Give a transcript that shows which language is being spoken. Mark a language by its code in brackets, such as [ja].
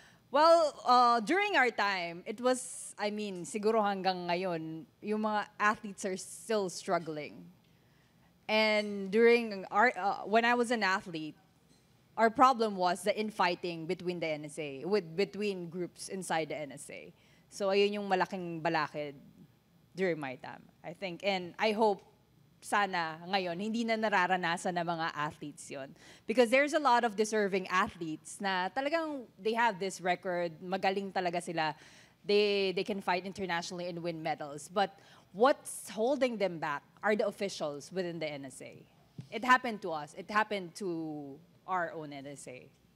[en] Well, during our time, it was, [tl] siguro hanggang ngayon, yung [en] mga athletes are still struggling. And when I was an athlete, our problem was the infighting between the NSA, between groups inside the NSA. [tl] So ayun yung malaking balakid during my time, I think. [en] And I hope [tl] sana ngayon hindi na nararanasan ng mga athletes yon. [en] Because there's a lot of deserving athletes [tl] na talagang [en] they have this record, [tl] magaling talaga sila. [en] they can fight internationally and win medals. But what's holding them back are the officials within the NSA. It happened to us. It happened to our own NSA.